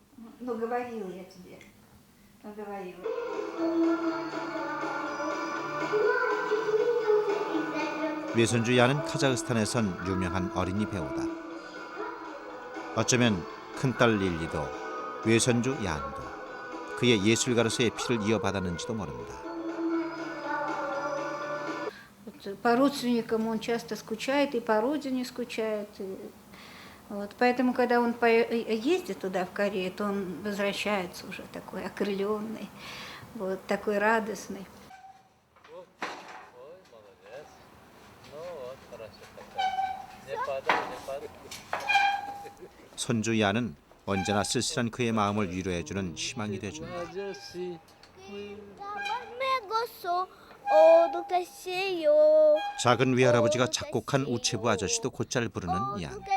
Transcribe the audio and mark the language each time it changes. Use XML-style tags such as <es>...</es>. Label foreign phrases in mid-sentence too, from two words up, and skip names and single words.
<ko>외손주 야는 카자흐스탄에선 유명한 어린이 배우다. 어쩌면 큰딸 릴리도 외손주 얀도 그의 예술가로서의 피를 이어받았는지도 모른다.</ko> <ru>По родственникам он часто скучает, и по родине скучает. Вот, поэтому, когда он ездит туда, в Корею, то он возвращается уже такой окрыленный, вот, такой радостный.</ru> <ko>손주 야는 언제나 쓸쓸한 그의 마음을 위로해주는 희망이 돼준다. 작은 외할아버지가 작곡한 우체부 아저씨도 곧잘 부르는 얀.</ko>